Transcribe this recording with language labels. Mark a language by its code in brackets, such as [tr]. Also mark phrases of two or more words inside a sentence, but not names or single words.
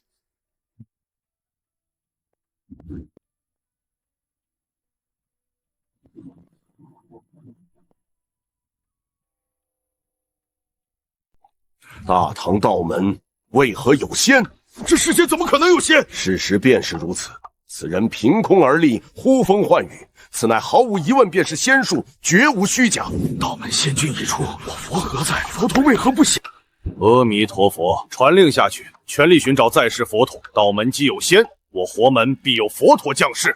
[zh] 大唐道门为何有仙？这世间怎么可能有仙？事實便是如此。此人憑空而立，呼風喚雨，此乃毫無疑問便是仙術，絕無虛假。道門仙君一出，我佛何在？佛陀為何不降？阿彌陀佛，傳令下去，全力尋找在世佛陀。道門既有仙，我佛門必有佛陀降世。